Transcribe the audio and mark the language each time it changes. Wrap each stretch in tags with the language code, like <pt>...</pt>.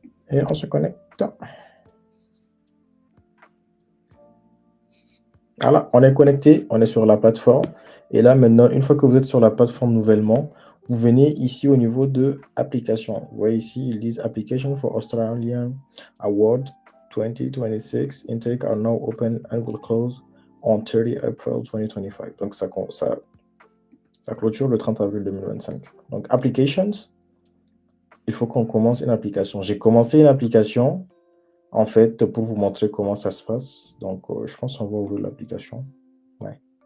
<fr>Et on se connecte. Voilà, on est connecté, on est sur la plateforme. Et là, maintenant, une fois que vous êtes sur la plateforme nouvellement, vous venez ici au niveau de application. Vous voyez ici, ils disent</fr> <en>Application for Australian Award 2026. Intake are now open and will close on 30 April 2025.</en> <fr>Donc, ça clôture le 30 avril 2025. Donc, Applications, il faut qu'on commence une application. J'ai commencé une application, en fait, pour vous montrer comment ça se passe. Donc, je pense qu'on va ouvrir l'application. Ouais.</fr>